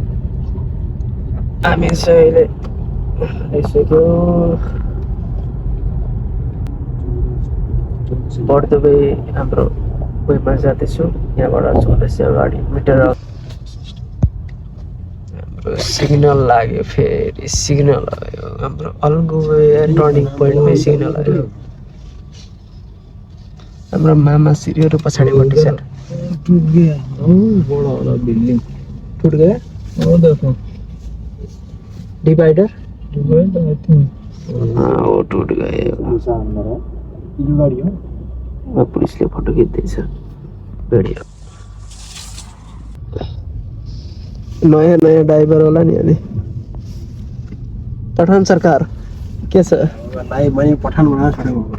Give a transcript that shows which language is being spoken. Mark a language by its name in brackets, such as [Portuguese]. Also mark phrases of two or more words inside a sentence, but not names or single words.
[Nepali] हामी चाहिँ अहिले आइसक्यो बर्दुबई हाम्रो वेमा जाँदैछौँ। यहाँबाट चल्दैछ अगाडि मिटर। हाम्रो सिग्नल लाग्यो, फेरि सिग्नल आयो। हाम्रो अलगुबई टर्निङ पोइन्टमै सिग्नल आयो। हाम्रो मामा सिरीहरू पछाडिपट्टि छन्। [Hindi] टूट गया बड़ा वाला बिल्डिंग। टुट गया। वो देखो डिवाइडर। [English] divider I think [Hindi] वो टुट गयो। [Nepali] गाडी हो। पुलिसले फोटो खिच्दैछ भिडियो। नयाँ ड्राइभर होला नि अनि। पठान सरकार के छ? लाइभ मैले पठान बनाएर छोडेको हो त।